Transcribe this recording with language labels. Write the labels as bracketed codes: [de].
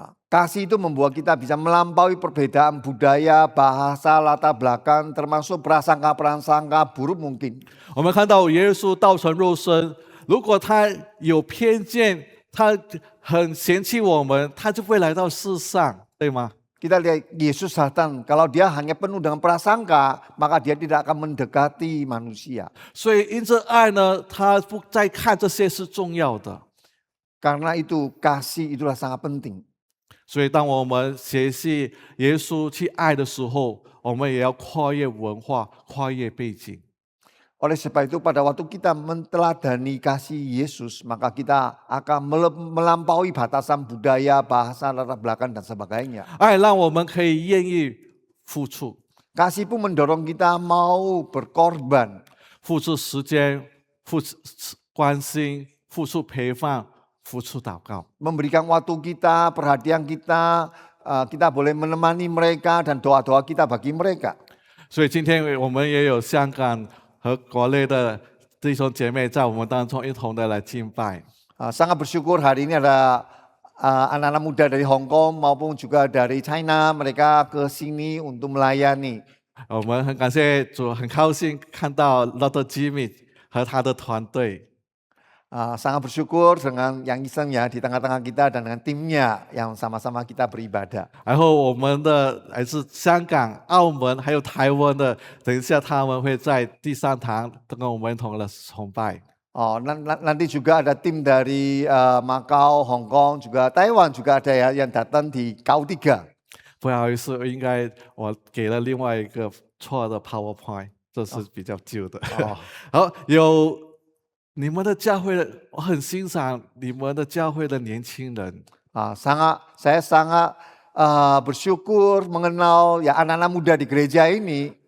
[id] Kasih itu membuat kita bisa melampaui perbedaan budaya, bahasa, latar belakang, termasuk prasangka-prasangka buruk mungkin. [zh] 我们看到耶稣道成肉身，如果他有偏见，他很嫌弃我们，他就会来到世上，对吗？ [id] Kita lihat Yesus datang, kalau dia hanya penuh dengan prasangka, maka dia tidak akan mendekati manusia. [zh] 所以因着爱呢，他不再看这些是重要的。 [id] Karena itu kasih itulah sangat penting. [zh] 所以当我们学习耶稣去爱的时候，我们也要跨越文化、跨越背景。 [id] Oleh sebab itu pada waktu kita menteladani kasih Yesus, maka kita akan melampaui batasan budaya, bahasa, latar belakang dan sebagainya. [zh] 爱让我们可以愿意付出， [id] Kasih pun mendorong kita mau berkorban. [zh] 付出时间，付出关心，付出陪伴，付出祷告。 [id] Memberikan waktu kita, perhatian kita, kita boleh menemani mereka dan doa-doa kita bagi mereka. [zh] 所以今天我们也有香港和国内的弟兄姐妹在我们当中一同的来敬拜。 [id] Sangat bersyukur hari ini ada anak-anak muda dari Hong Kong maupun juga dari China, mereka ke sini untuk melayani. [zh] 我们很感谢主，很高兴看到 Dr. Jimmy 和他的团队。 [id] Sangat bersyukur dengan Yang Iseng ya di tengah-tengah kita dan dengan timnya yang sama-sama kita beribadah. [zh] 然后我们的来自香港、澳门还有台湾的，等一下他们会在第三堂跟我们一同的崇拜。 [id] Nanti juga ada tim dari Macau, Hong Kong, juga Taiwan juga ada ya yang datang di KU3. [zh] 不好意思，应该我给了另外一个错的 PowerPoint， 这是比较旧的。好，有你们的教会，我很欣赏你们的教会的年轻人。 [id] Saya sangat bersyukur mengenal ya anak-anak muda di gereja ini.